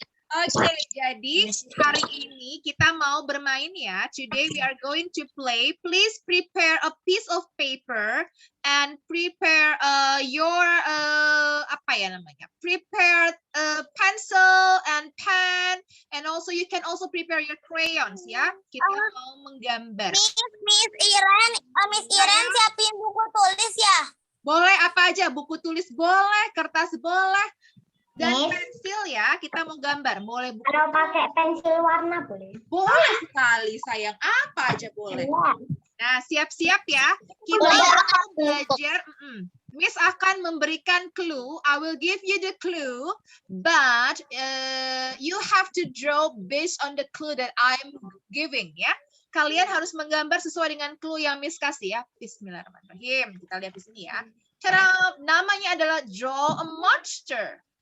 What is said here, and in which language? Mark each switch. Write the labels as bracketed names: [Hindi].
[Indonesian] Oke, jadi hari ini kita mau bermain ya. [English] Today we are going to play. Please prepare a piece of paper and prepare your [Indonesian] apa ya namanya? [English] Prepare pencil and pen, and also you can also prepare your crayons ya. [Indonesian] Kita mau menggambar. Miss Iren siapin buku tulis ya. Boleh apa aja, buku tulis boleh, kertas boleh. Dan pensil ya, kita mau gambar. Boleh buku. Kalau pakai pensil warna boleh? Boleh sekali, sayang. Apa aja boleh. Nah, siap-siap ya. Kita akan belajar. Miss akan memberikan clue. [English] I will give you the clue, but you have to draw based on the clue that I'm giving ya. [Indonesian] Kalian harus menggambar sesuai dengan clue yang Miss kasih ya. [Arabic] Bismillahirrahmanirrahim. [Indonesian] Kita lihat di sini ya. Cara namanya adalah [English] draw a monster.